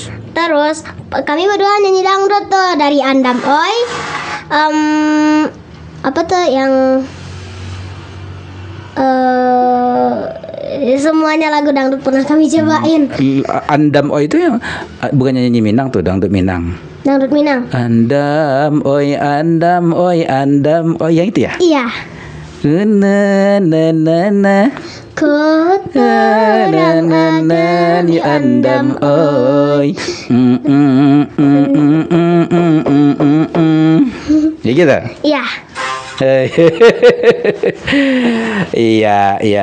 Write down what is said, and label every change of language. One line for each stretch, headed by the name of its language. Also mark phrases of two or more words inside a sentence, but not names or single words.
Indonesian: Terus kami berdua nyanyi dangdut tuh dari Andam Oi. Apa tuh yang semuanya lagu dangdut pernah kami cobain. Andam Oi itu yang bukan nyanyi Minang tuh, dangdut Minang. Dangdut Minang. Andam Oi, Andam Oi, Andam Oi, yang itu ya? Iya. Ku terang ada di Andam Oi. Ya gitu? Iya. Iya.